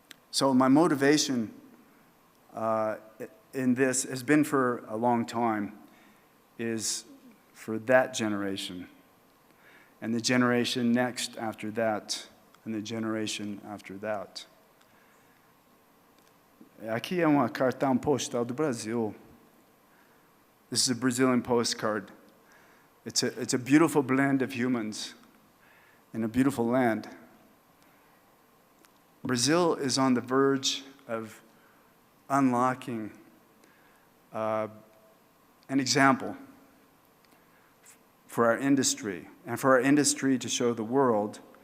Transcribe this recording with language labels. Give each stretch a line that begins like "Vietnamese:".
English: So my motivation in this has been for a long time, is for that generation, and the generation next after that, and the generation after that.
Portuguese: Aqui é uma cartão postal do Brasil.
English: This is a Brazilian postcard. It's a beautiful blend of humans in a beautiful land. Brazil is on the verge of unlocking an example for our industry, and for our industry to show the world.